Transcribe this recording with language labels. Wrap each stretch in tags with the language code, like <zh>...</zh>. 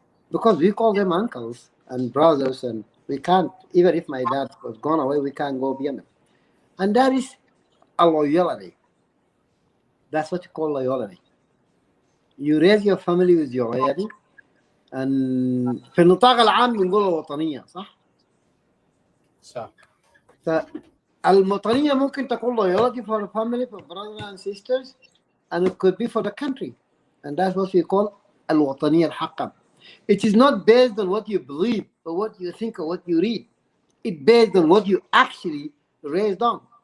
<en>Because we call them uncles and brothers, and we can't, even if my dad was gone away, we can't go beyond them. And that is a loyalty. That's what you call loyalty. You raise your family with your loyalty.</en> <ar>And في النطاق العام بنقول الوطنية صح؟ صح. فالوطنية ممكن تكون</ar> <en>loyalty for the family, for brothers and sisters, and it could be for the country. And that's what we call</en> <ar>الوطنية الحقة.</ar> <en>It is not based on what you believe or what you think or what you read. It's based on what you actually raised on.</en>